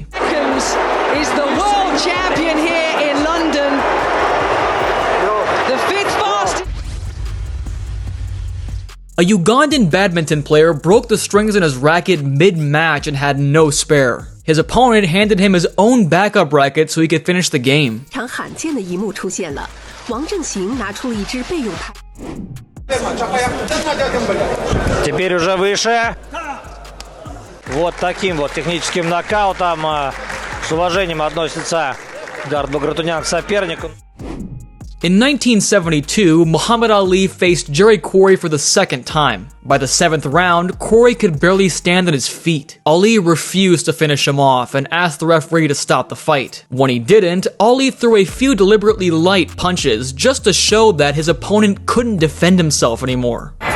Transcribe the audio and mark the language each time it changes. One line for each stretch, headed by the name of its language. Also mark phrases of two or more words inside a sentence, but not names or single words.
English: Is the world champion here in London. The 5th fastest. A Ugandan badminton player broke the strings in his racket mid-match and had no spare. His opponent handed him his own backup racket so he could finish the game.
Chinese: 常罕见的一幕出现了，王正行拿出了一支备用拍。
Russian: Теперь уже выше. Вот таким вот техническим нокаутом с уважением относится Гард Багратунян к сопернику.
English: In 1972, Muhammad Ali faced Jerry Quarry for the second time. By the 7th round, Quarry could barely stand on his feet. Ali refused to finish him off and asked the referee to stop the fight. When he didn't, Ali threw a few deliberately light punches just to show that his opponent couldn't defend himself anymore.